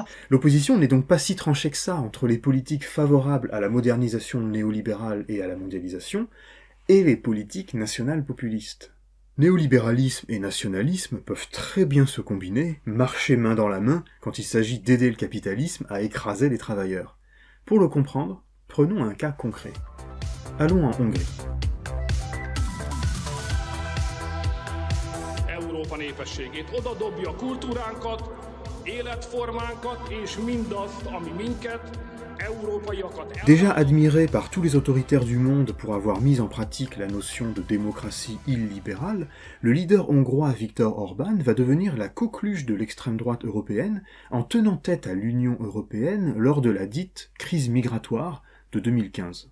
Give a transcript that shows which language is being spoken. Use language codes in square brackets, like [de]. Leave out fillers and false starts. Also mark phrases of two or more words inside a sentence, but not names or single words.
[fr] L'opposition n'est donc pas si tranchée que ça entre les politiques favorables à la modernisation néolibérale et à la mondialisation, et les politiques nationales populistes. Néolibéralisme et nationalisme peuvent très bien se combiner, marcher main dans la main quand il s'agit d'aider le capitalisme à écraser les travailleurs. Pour le comprendre, prenons un cas concret. Allons en Hongrie. [hu] Európa népességét oda dobja kultúránkat, életformánkat és mindazt, ami minket, európaiakat. [fr] Déjà admiré par tous les autoritaires du monde pour avoir mis en pratique la notion de démocratie illibérale, le leader hongrois Viktor Orbán va devenir la coqueluche de l'extrême droite européenne en tenant tête à l'Union européenne lors de la dite crise migratoire de 2015.